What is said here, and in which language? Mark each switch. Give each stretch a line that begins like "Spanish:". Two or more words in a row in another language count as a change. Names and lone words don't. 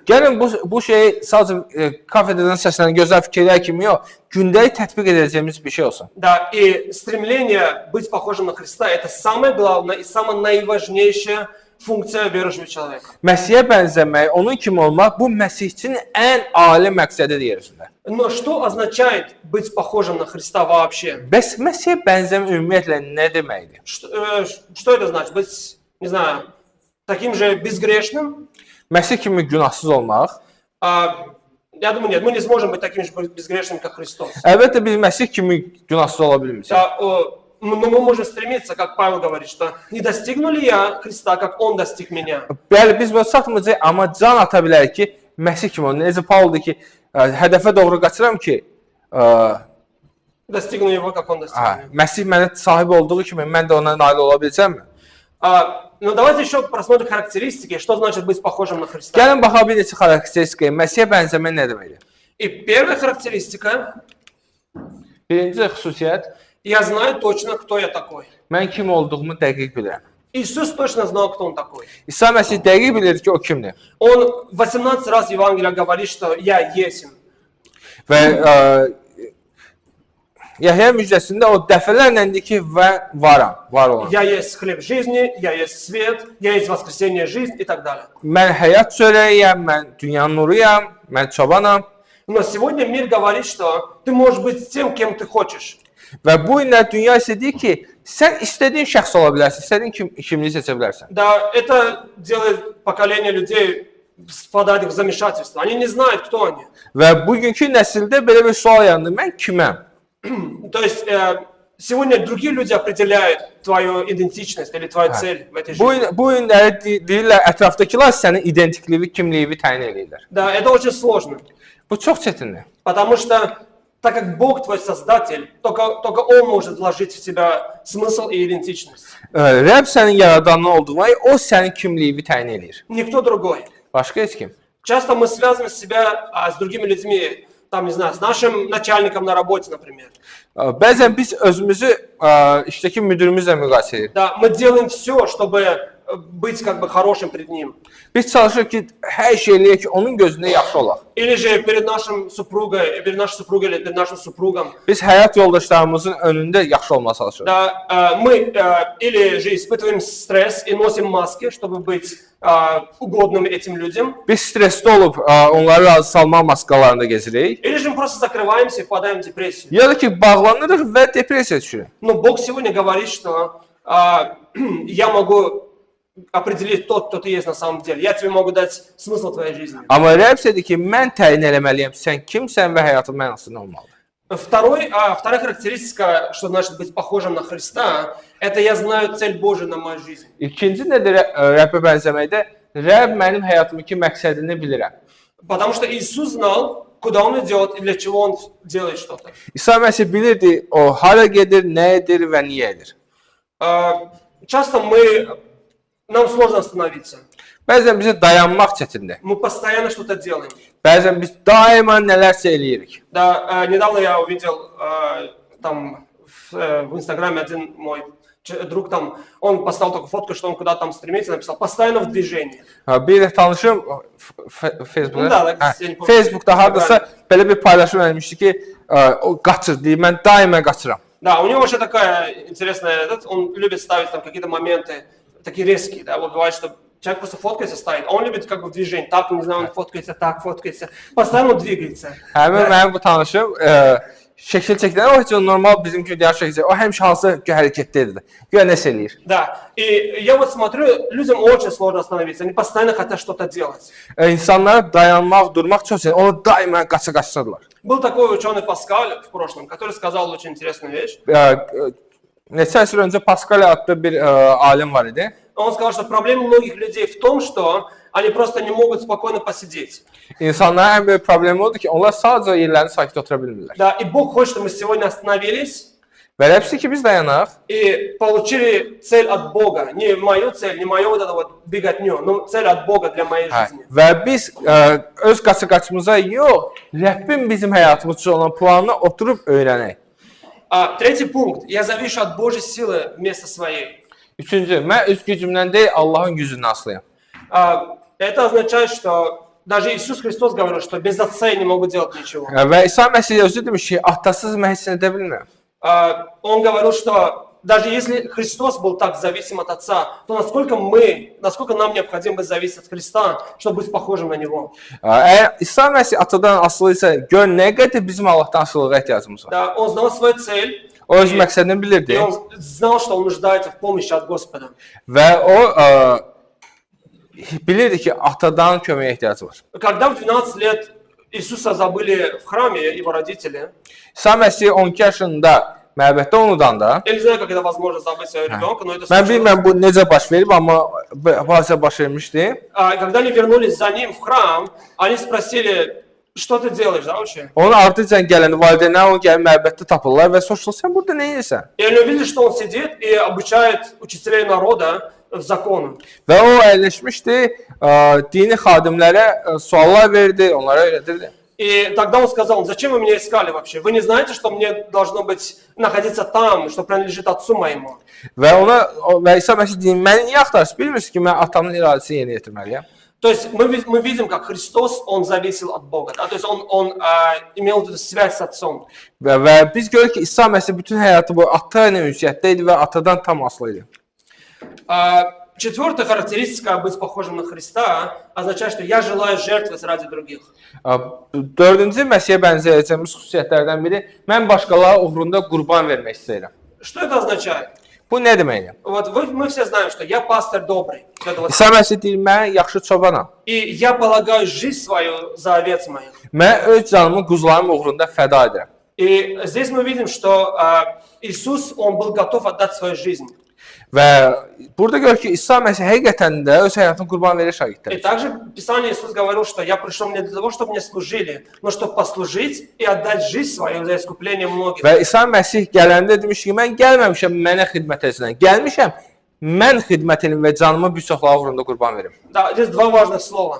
Azerbaijani: Gəlin bu şeyi sadəcə kafedradan səslənən gözəl fikirlər kimi yox, gündəlik tətbiq edəcəyimiz bir şey olsun.
Russian: Да, и stремление быть похожим на Христа – это самое главное и самая наиважнейшая функция верующего человека.
Azerbaijani: Məsihə bənzəmək, onun kimi olmaq bu Məsihçinin ən ali məqsədidir yer üzündə.
Russian: Но что означает быть похожим на Христа вообще?
Azerbaijani: Bəs Məsihə bənzəmə ümumiyyətlə nə deməkdir?
Russian: Что это значит? Быть, не знаю, таким же безгрешным?
Azerbaijani: Məsih kimi günahsız olmaq?
Russian: Я думаю, нет, мы не сможем быть такими же безгрешными, как Христос.
Azerbaijani: Əlbəttə biz Məsih kimi günahsız ola bilmirik.
Russian: Да, но мы можем стремиться, как Павел говорит, что не достигну ли я Христа, как Он достиг меня?
Azerbaijani: Bəli, biz buna çatmayacağıq, amma can ata bilərik ki, Məsih kimi olun. Necə Pauldur ki, hədəfə doğru qaçıram ki,
Russian: Достигну Его, как Он достиг меня.
Azerbaijani: Məsih mənə sahib olduğu kimi mən də ona nail ola biləcəmmi?
Russian: Но давайте еще просмотрим характеристики, что значит быть похожим на Христа.
Azerbaijani: Gəlin baxa bir neçə xarakteristikaya. Məsihə bənzəmə nə deməkdir?
Russian: И первая характеристика,
Azerbaijani: Birinci xüsusiyyət,
Russian: я знаю точно, кто я такой.
Azerbaijani: mən kim olduğumu dəqiq bilirəm.
Russian: Иисус точно знал, кто Он такой.
Azerbaijani: İsa Məsih dəqiq bilir ki, o kimdir.
Russian: Он 18 раз в Евангелии говорит, что я есмь.
Azerbaijani: Və Yahya müjdəsində o dəfələrlə deyir ki, varam, var olan.
Russian: Я есть хлеб жизни, я есть свет, я есть воскресение, жизнь и так далее.
Azerbaijani: Mən həyat çörəyiyəm, mən dünyanın nuruyam, mən çobanam.
Russian: Но сегодня мир говорит, что ты можешь быть тем, кем ты хочешь.
Azerbaijani: Və bu günlər dünya isə deyir ki, sən istədiyin şəxs ola bilərsən, istədiyin kimliyi seçə bilərsən.
Russian: Да, это делает поколение людей впадать в замешательство. Они не знают, кто они.
Azerbaijani: Və bugünkü nəsildə belə bir sual yarandı, mən kiməm?
Russian: То есть сегодня другие люди определяют твою идентичность или твою цель в этой жизни.
Azerbaijani: Bu günləri deyirlər, ətrafdakılar sənin identikliyini, kimliyini təyin edirlər.
Russian: Да, это очень сложно.
Azerbaijani: Bu çox çətindir.
Russian: Потому что так как Бог твой создатель, только Он может вложить в тебя смысл и идентичность.
Azerbaijani: Rəbb sənin yaradanın olduğuna, o sənin kimliyini təyin edir.
Russian: Никто другой.
Azerbaijani: Başqa heç kim.
Russian: Часто мы связываем себя с другими людьми, там, не знаю, с нашим начальником на работе, например.
Azerbaijani: Bəzən biz özümüzü işdəki müdürümüzlə müqayisə edirik.
Russian: Да, мы делаем все, чтобы быть как бы хорошим перед ним.
Azerbaijani: Biz çalışırıq ki, hər şey eləyək ki, onun gözündə yaxşı olaq.
Russian: Или же перед нашим супругой, перед нашей супругой или перед нашим супругом.
Azerbaijani: Biz həyat yoldaşlarımızın önündə yaxşı olmağa çalışırıq.
Russian: Да, мы или же испытываем стресс и носим маски, чтобы быть угодными этим людям.
Azerbaijani: Biz stressdə olub onları razı salmaq maskalarında gezirik.
Russian: Или же мы просто закрываемся и впадаем в депрессию.
Azerbaijani: Ya da ki, bağlanırıq və depressiyaya düşürük.
Russian: Но Бог сегодня говорит, что я могу определить тот, кто ты есть на самом деле. Я тебе могу дать смысл твоей жизни.
Azerbaijani: Amma Rəbb dedi ki, mən təyin eləməliyəm, sən kimsən və həyatın mənasında olmalıdır.
Russian: Вторая характеристика, что значит быть похожим на Христа, это я знаю цель Божию на мою жизнь.
Azerbaijani: İkinci nədir Rəbbə bənzəməkdə? Rəbb mənim həyatımdakı məqsədini bilirəm.
Russian: Потому что Иисус знал, куда Он идет и для чего Он делает что-то.
Azerbaijani: İsa Məsih bilirdi, o hara gedir, nə edir və niyə edir.
Russian: Часто нам сложно остановиться.
Azerbaijani: Bəzən bizə dayanmaq çətindir.
Russian: Мы постоянно что-то делаем.
Azerbaijani: Bəzən biz daima nələrsə eləyirik.
Russian: Да, недавно я увидел там в Инстаграме один мой друг там, он поставил такую фотку, что он куда-то там стремится, написал «постоянно в движении».
Azerbaijani: Bir də tanışım Facebookda hardasa belə bir paylaşım vermişdi ki, o qaçır deyir, mən daima qaçıram.
Russian: Да, у него вообще такая интересная, он любит ставить там какие-то моменты такие резкие, да, вот бывает, что человек просто фоткается, стоит, а он любит как бы в движении, так, не знаю, он фоткается, так, фоткается, постоянно двигается.
Azerbaijani: Həmin mənim bu tanışım şəkil çəkilən o heç normal bizim kimi digər şəkil çəkir. O həmişə hansı hərəkətdədir. Güya nəsə eləyir.
Russian: Да, и я вот смотрю, людям очень сложно остановиться, они постоянно хотят что-то делать.
Azerbaijani: İnsanlara dayanmaq, durmaq çox çətin. Onu daima qaça-qaçırlar.
Russian: Был такой ученый Паскаль в прошлом, который сказал очень интересную вещь.
Azerbaijani: Neçə əsr öncə Paskal adlı bir alim var idi.
Russian: Он сказал, что проблема многих людей в том, что они просто не могут спокойно посидеть.
Azerbaijani: İnsanların ən böyük problemi odur ki, onlar sadəcə yerlərini sakit otura bilmirlər.
Russian: Да, и Бог хочет, чтобы мы сегодня остановились
Azerbaijani: Və eləpsi ki, biz dayanaq
Russian: и получили цель от Бога. Не мою цель, не мою вот это вот беготню, но цель от Бога для моей жизни.
Azerbaijani: və biz öz qaça-qaçımıza yox, Rəbbin bizim həyatımız üçün olan planını oturub öyrənək.
Russian: Третий пункт. Я завишу от Божьей силы вместо своей.
Azerbaijani: Üçüncü, mən öz gücümdən deyil, Allahın gücündən asılıyam.
Russian: Это означает, что даже Иисус Христос говорил, что без Отца я не могу делать ничего.
Azerbaijani: Və İsa Məsih özü demiş ki, atasız mən heç nə edə bilmirəm.
Russian: Он говорил, что даже если Христос был так зависим от Отца, то насколько нам необходимо быть зависеть от Христа, чтобы быть похожим на Него.
Azerbaijani: Əgər İsa Məsih atadan asılıysa, gör nə qədər bizim Allahdan asılılığa ehtiyacımız var.
Russian: Да, он знал свою цель,
Azerbaijani: O öz məqsədini bilirdi
Russian: и он знал, что он нуждается в помощи от Господа.
Azerbaijani: və o bilirdi ki, atadan köməyə ehtiyacı var.
Russian: Когда в 12 лет Иисуса забыли в храме, его родители,
Azerbaijani: İsa Məsih 12 yaşında məbəddə unudanda,
Russian: я не знаю, как это возможно забыть своего ребенка, но это
Azerbaijani: mən
Russian: случилось.
Azerbaijani: bilmirəm bu necə baş verib, amma hadisə baş vermişdi.
Russian: Когда они вернулись за ним в храм, они спросили, что ты делаешь, да, вообще?
Azerbaijani: Onun ardıcan gələn valideynlər onu gəlib məbəddə tapırlar və soruşurlar, sən burada nə edirsən?
Russian: И они увидели, что он сидит и обучает учителей народа в закону.
Azerbaijani: Və o əyləşmişdi, dini xadimlərə suallar verdi, onlara öyrədirdi.
Russian: И тогда он сказал, зачем вы меня искали вообще? Вы не знаете, что мне должно быть находиться там, что принадлежит отцу моему?
Azerbaijani: Və İsa Məsih deyir, məni niyə axtarırsınız? Bilmirsiniz ki, mən atamın iradəsini yerinə yetirməliyəm.
Russian: То есть мы видим, как Христос, он зависел от Бога. Да? То есть он имел эту связь с отцом.
Azerbaijani: Və biz görürük ki, İsa Məsih bütün həyatı boyu ata ilə ünsiyyətdə idi və atadan tam asılı idi.
Russian: Четвертая характеристика быть похожим на Христа означает, что я желаю жертвовать ради других.
Azerbaijani: Dördüncü Məsihə bənzəyəcəyimiz xüsusiyyətlərdən biri, mən başqaları uğrunda qurban vermək istəyirəm.
Russian: Что это означает?
Azerbaijani: Bu nə deməkdir?
Russian: Вот мы все знаем, что я пастор добрый.
Azerbaijani: İsa Məsih deyir, mən yaxşı çobanam.
Russian: И я полагаю жизнь свою за овец моих.
Azerbaijani: Mən öz canımı quzularım uğrunda fəda edirəm.
Russian: И здесь мы видим, что Иисус, он был готов отдать свою жизнь.
Azerbaijani: Və burada görürük ki, İsa Məsih həqiqətən də öz həyatını qurban verir
Russian: И
Azerbaijani: şagirdlərə.
Russian: также в Писании Иисус говорил, что я пришел не для того, чтобы мне служили, но чтобы послужить и отдать жизнь свою за искупление многих.
Azerbaijani: Və İsa Məsih gələndə demiş ki, mən gəlməmişəm mənə xidmət etsinlər. Gəlmişəm, mən xidmət edim və canımı bir çoxları uğrunda qurban verim.
Russian: Да, здесь два важных слова.